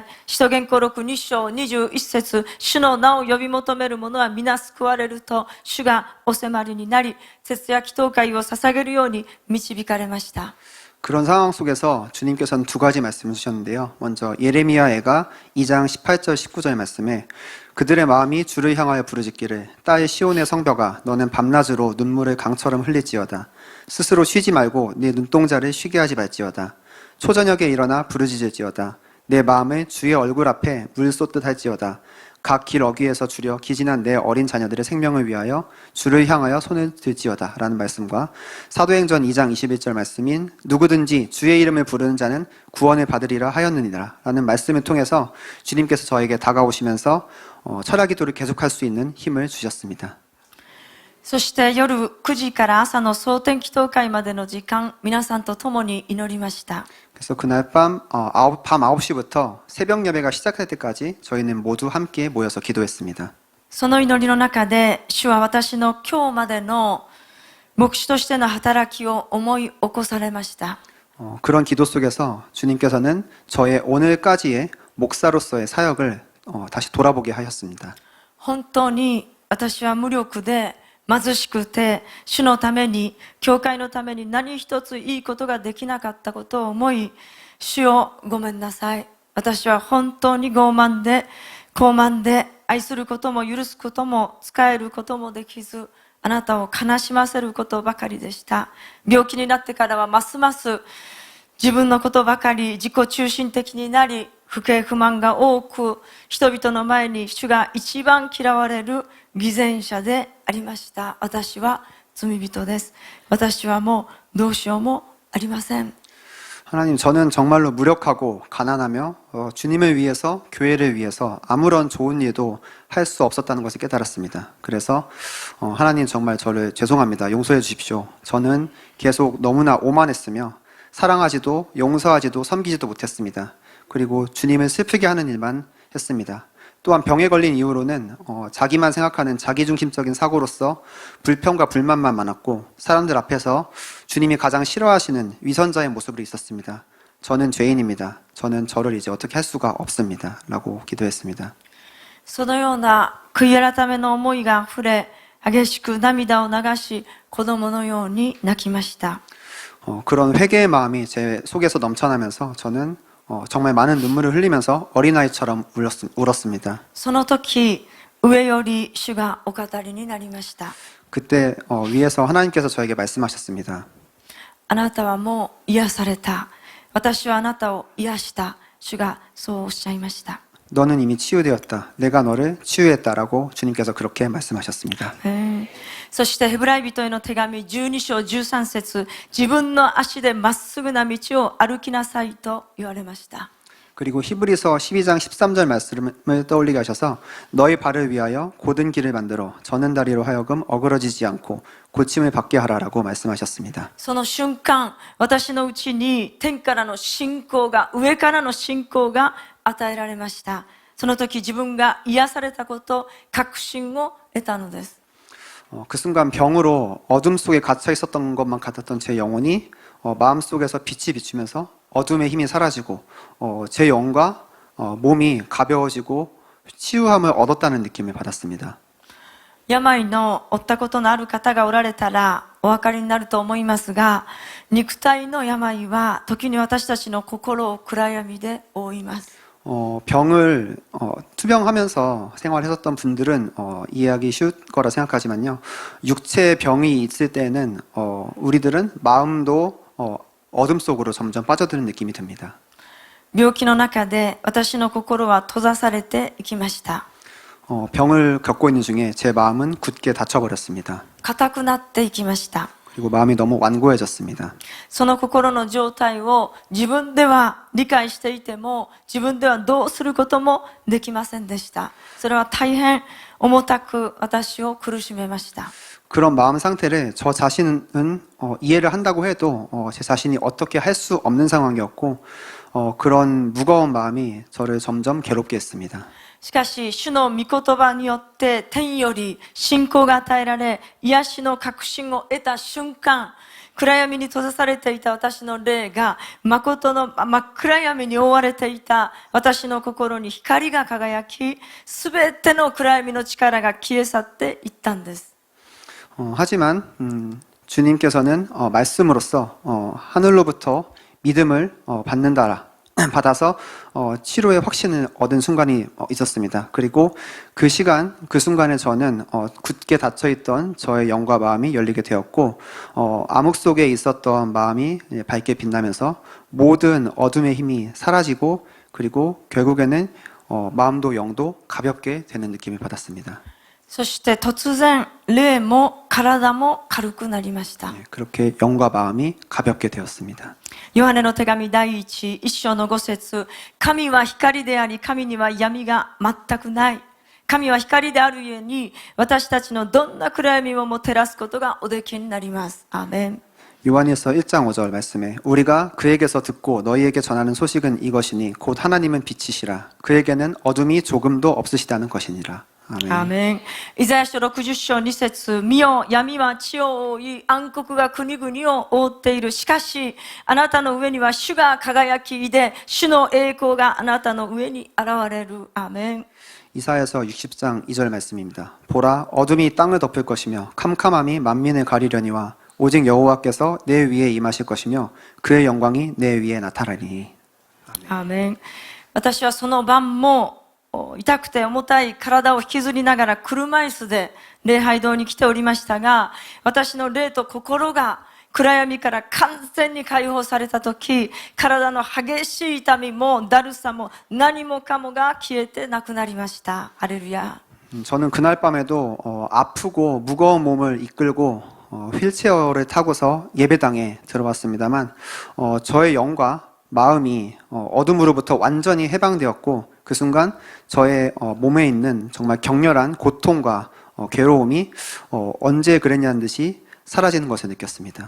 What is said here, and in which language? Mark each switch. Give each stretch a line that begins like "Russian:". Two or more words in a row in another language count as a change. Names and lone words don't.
Japanese: 使徒言行録2章21節主の名を呼び求める者は皆救われると主がお迫りになり、徹夜祈祷会を捧げるように導かれました。
Korean: 그런 상황 속에서 주님께서는 두 가지 말씀을 주셨는데요. 먼저 예레미야애가 2장 18절 19절 말씀에 그들의 마음이 주를 향하여 부르짖기를 딸 시온의 성벽아 너는 밤낮으로 눈물을 강처럼 흘릴지어다. 스스로 쉬지 말고 네 눈동자를 쉬게 하지 말지어다. 초저녁에 일어나 부르짖을지어다. 내 마음을 주의 얼굴 앞에 물 쏟듯 할지어다. 각 길 어귀에서 주려 기진한 내 어린 자녀들의 생명을 위하여 주를 향하여 손을 들지어다 라는 말씀과 사도행전 2장 21절 말씀인 누구든지 주의 이름을 부르는 자는 구원을 받으리라 하였느니라 라는 말씀을 통해서 주님께서 저에게 다가오시면서 철야 기도를 계속할 수 있는 힘을 주셨습니다.
Japanese: そして夜9時から朝の蒼天祈祷会までの時間、皆さんと共に祈りました。
Korean: 그래서 그날 밤 9시부터 새벽 예배가 시작할 때까지 저희는 모두 함께 모여서 기도했습니다.
Japanese: その祈りの中で、主は私の今日までの牧師としての働きを思い起こされました。
Korean: 그런 기도 속에서 주님께서는 저의 오늘까지의 목사로서의 사역을 다시 돌아보게 하셨습니다.
Japanese: 本当に私は無力で貧しくて、主のために、教会のために何一ついいことができなかったことを思い、主よごめんなさい。私は本当に傲慢で、愛することも許すことも、仕えることもできず、あなたを悲しませることばかりでした。病気になってからはますます自分のことばかり自己中心的になり、不平不満が多く、人々の前に主が一番嫌われる偽善者でありました。私は罪人です。私はもうどうしようもありません。
Korean: 하나님, 저는 정말로 무력하고 가난하며 주님을 위해서, 교회를 위해서 아무런 좋은 일도 할 수 없었다는 것을 깨달았습니다. 그래서 하나님 정말 저를 죄송합니다. 용서해 주십시오. 저는 계속 너무나 오만했으며 사랑하지도 용서하지도 섬기지도 못했습니다. 그리고 주님을 슬프게 하는 일만 했습니다. 또한 병에 걸린 이후로는 자기만 생각하는 자기중심적인 사고로서 불평과 불만만 많았고 사람들 앞에서 주님이 가장 싫어하시는 위선자의 모습으로 있었습니다. 저는 죄인입니다. 저는 저를 이제 어떻게 할 수가 없습니다. 라고 기도했습니다.
Japanese: そのような悔い改めの思いが溢れ、激しく涙を流し、子供のように泣きました。
Korean: 그런 회개의 마음이 제 속에서 넘쳐나면서 저는 정말 많은 눈물을 흘리면서 어린아이처럼 울었습니다.
Japanese: その時、上より主がお語りになりました。
Korean: 그때 위에서 하나님께서 저에게 말씀하셨습니다.
Japanese: あなたはもう癒された。私はあなたを癒した。主がそうおっしゃいました。
Korean: 너는 이미 치유되었다. 내가 너를 치유했다라고 주님께서 그렇게 말씀하셨습니다.
Japanese: そしてヘブライ人への手紙12章13節、自分の足でまっすぐな道を歩きなさいと言われました。
Korean: 그리고 히브리서 12장 13절 말씀을 떠올리게 하셔서 너희 발을 위하여 고든 길을 만들어 저는 다리로 하여금 어그러지지 않고 고침을 받게 하라라고 말씀하셨습니다.
Japanese: その瞬間、私のうちに天からの信仰が、上からの信仰が与えられました。その時自分が癒されたこと、確信を得たのです。
Korean: 그 순간 병으로 어둠 속에 갇혀 있었던 것만 같았던 제 영혼이 마음속에서 빛이 비추면서 어둠의 힘이 사라지고 제 영과 몸이 가벼워지고 치유함을 얻었다는 느낌을 받았습니다.
Japanese: 病の負ったことのある方がおられたら、 お分かりになると思いますが、肉体の病は時に私たちの心を暗闇で覆います。
Korean: 병을 투병하면서 생활했었던 분들은 이해하기 쉬울 거라 생각하지만요. 육체 병이 있을 때는 우리들은 마음도 어둠 속으로 점점 빠져드는 느낌이 듭니다.
Japanese: 病気の中で私の心は閉ざされていきました。
Korean: 병을 겪고 있는 중에 제 마음은 굳게 닫혀버렸습니다.
Japanese: 硬くなっていきました。
Korean: 그리고 마음이 너무 완고해졌습니다.
Japanese: その心の状態を自分では理解していても、自分ではどうすることもできませんでした。それは大変重たく私を苦しめました。
Korean: 그런 마음 상태를 저 자신은 이해를 한다고 해도 제 자신이 어떻게 할 수 없는 상황이었고 그런 무거운 마음이 저를 점점 괴롭게 했습니다.
Japanese: しかし、主の御言葉によって天より信仰が与えられ、癒しの確信を得た瞬間、暗闇に閉ざされていた私の霊が、誠の真っ暗闇に覆われていた私の心に光が輝き、すべての暗闇の力が消え去っていったんです。
Korean: 하지만 주님께서는 말씀으로써 하늘로부터 믿음을 받아서 치료의 확신을 얻은 순간이 있었습니다. 그리고 그 순간에 저는 굳게 닫혀있던 저의 영과 마음이 열리게 되었고 암흑 속에 있었던 마음이 밝게 빛나면서 모든 어둠의 힘이 사라지고 그리고 결국에는 마음도 영도 가볍게 되는 느낌을 받았습니다.
Japanese: そして突然、霊も体も軽くなりました。
Korean: 그렇게 영과 마음이 가볍게 되었습니다.
Japanese: ヨハネの手紙第1章の5節、神は光であり、神には闇が全くない。神は光であるゆえに、私たちのどんな暗闇をも照らすことがおできになります。アーメン。
Korean: 요한일서 1장 5절 말씀에 우리가 그에게서 듣고 너희에게 전하는 소식은 이것이니 곧 하나님은 빛이시라 그에게는 어둠이 조금도 없으시다는 것이니라.
Japanese: アーメン。イザヤ書60章2節、見よ、闇は地を覆い、暗黒が国々を覆っている。しかし、あなたの上には主が輝きで、主の栄光があなたの上に現れる。アーメン。
Korean: 이사야서 60장 2절 말씀입니다. 보라, 어둠이 땅을 덮을 것이며 캄캄함이 만민을 가리려니와 오직 여호와께서 내 위에 임하실 것이며 그의 영광이 내 위에 나타나리니.
Japanese: アーメン。私はその晩も痛くて重たい体を引きずりながら車椅子で礼拝堂に来ておりましたが、私の霊と心が暗闇から完全に解放されたとき、体の激しい痛みもだるさも何もかもが消えてなくなりました。ハレルヤ。
Korean: 저는 그날 밤에도 아프고 무거운 몸을 이끌고 휠체어를 타고서 예배당에 들어왔습니다만 저의 영과 마음이 어둠으로부터 완전히 해방되었고 그 순간 저의 몸에 있는 정말 격렬한 고통과 괴로움이 언제 그랬냐는 듯이 사라지는 것을 느꼈습니다.